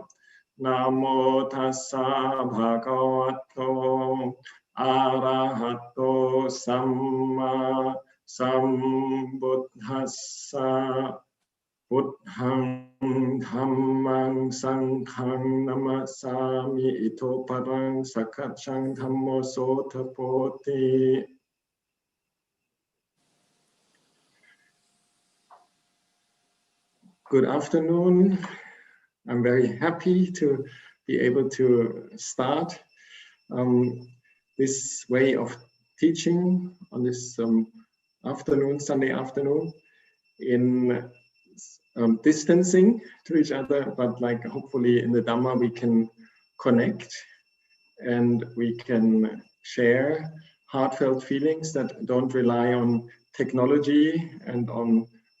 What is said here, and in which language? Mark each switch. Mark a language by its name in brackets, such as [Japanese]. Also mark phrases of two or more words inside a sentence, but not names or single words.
[Pali] Namo tassa bhagavato arahato samma sambuddhassa. Buddhang dhammang sanghang namasami ito parang sakachang dhammo sotapoti. [English] Good afternoon. I'm very happy to be able to start this way of teaching on this afternoon, Sunday afternoon, in distancing to each other, but like hopefully in the Dhamma we can connect and we can share heartfelt feelings that don't rely on technology and on